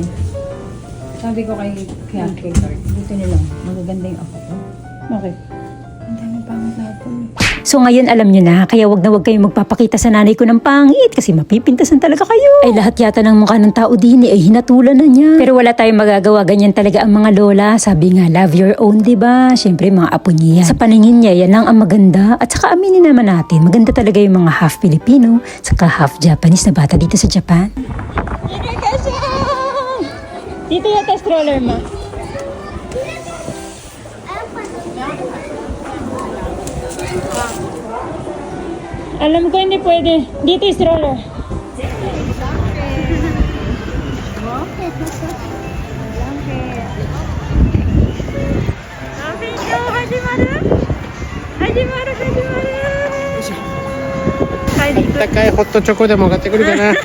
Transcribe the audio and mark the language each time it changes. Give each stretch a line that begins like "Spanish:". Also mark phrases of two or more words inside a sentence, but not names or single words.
Filipino: Sabi ko kay Kate, buti nilang magaganda yung ako ko. Bakit? Ang daming pangit na ako. So ngayon alam nyo na, kaya wag na wag kayong magpapakita sa nanay ko ng pangit kasi mapipintasan talaga kayo. Ay lahat yata ng mukha ng tao din ay hinatulan na niya. Pero wala tayong magagawa, ganyan talaga ang mga lola. Sabi nga,
English: love your own,
Filipino: diba? Siyempre mga apo niya yan. Sa paningin niya, yan lang ang maganda. At saka aminin naman natin, maganda talaga yung mga half Filipino, saka half Japanese na bata dito sa Japan. Dito yata stroller mo. Alam ko hindi pwede. Dito yung stroller.
Japanese: 高いホットチョコでも買ってくるかな。